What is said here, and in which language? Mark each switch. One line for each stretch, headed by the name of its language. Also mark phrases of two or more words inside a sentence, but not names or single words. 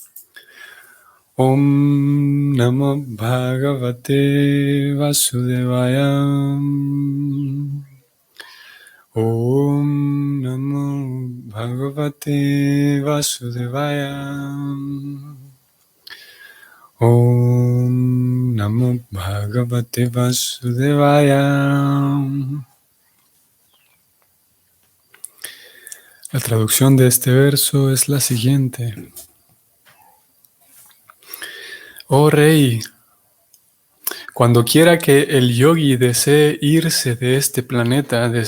Sanskrit: ॐ नमो भगवते वासुदेवाय ॐ नमो भगवते वासुदेवाय ॐ नमो भगवते वासुदेवाय.
Spanish: La traducción de este verso es la siguiente. Oh Rey, cuando quiera que el yogi desee irse de este planeta de